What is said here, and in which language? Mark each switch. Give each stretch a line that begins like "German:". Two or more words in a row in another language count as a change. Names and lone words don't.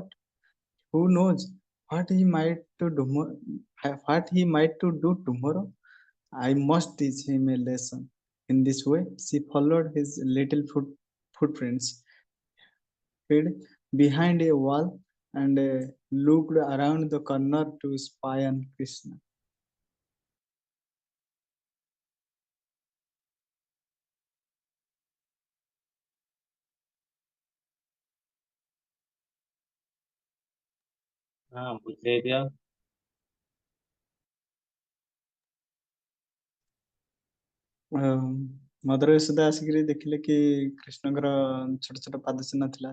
English: Who knows what he might to do, what he might to do tomorrow? I must teach him a lesson. In this way, she followed his little footprints, hid behind a wall, and looked around the corner to spy on Krishna.
Odia: ହଁ ବୁଝେଇ ଦିଅ। ମଦର ଯଶୋଦା ଆସିକିରି ଦେଖିଲେ କି କୃଷ୍ଣଙ୍କର ଛୋଟ ଛୋଟ ପାଦ ଚିହ୍ନ ଥିଲା।